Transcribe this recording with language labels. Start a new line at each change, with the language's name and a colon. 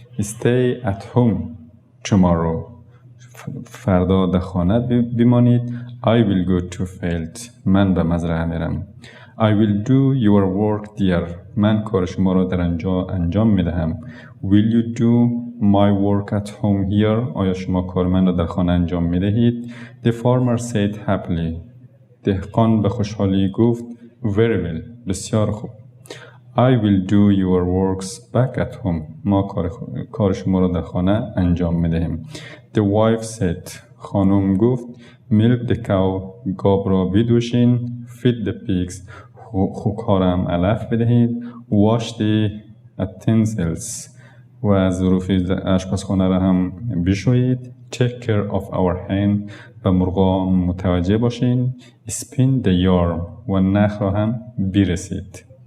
English: stay at home tomorrow
Persian: فردا در خانه بمانید.
English: I will go to field
Persian: من به مزرعه میرم.
English: I will do your work there
Persian: من کار شما را در آنجا انجام میدهم.
English: will you do my work at home here
Persian: آیا شما کار من را در خانه انجام میدهید.
English: the farmer said happily
Persian: دهقان به خوشحالی گفت
English: very well
Persian: بسیار خوب.
English: I will do your works back at home
Persian: ما کار شما را در خانه انجام میدهیم.
English: the wife said
Persian: خانم گفت
English: milk the cow
Persian: گاو را بدوشین.
English: feed the pigs
Persian: خوک ها را هم علف بدهید.
English: wash the utensils
Persian: و ظروف آشپزخانه را هم بشویید.
English: take care of our hen
Persian: به مرغا متوجه باشین.
English: spin the yarn
Persian: و نخ را هم برسید.